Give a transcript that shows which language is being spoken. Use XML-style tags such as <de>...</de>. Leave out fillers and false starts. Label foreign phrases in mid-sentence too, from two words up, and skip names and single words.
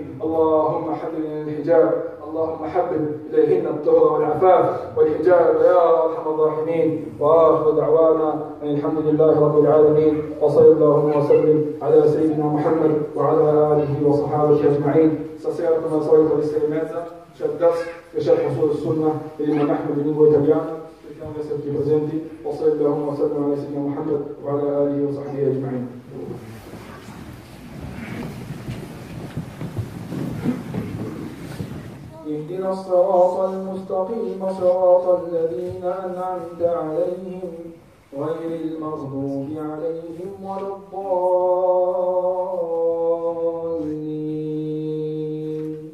<ar>اللهم حبب إلينا الحجاب. اللهم حبب إليهن الطهر والعفاف والحجاب يا أرحم الراحمين. وآخر دعوانا أن الحمد لله رب العالمين، وصلى اللهم وسلم على سيدنا محمد وعلى آله وصحابه أجمعين.</ar> <it>Stasera come al solito alle 6:30 c'è il DAS che c'è il Rasul Sunnah dell'Imam Ahmed in lingua italiana. Cerchiamo di essere tutti presenti.</it> <ar>وصلى اللهم وسلم على سيدنا محمد وعلى آله وصحبه أجمعين. اهدنا الصراط المستقيم صراط الذين أنعمت عليهم غير المغضوب عليهم ولا الضالين.</ar>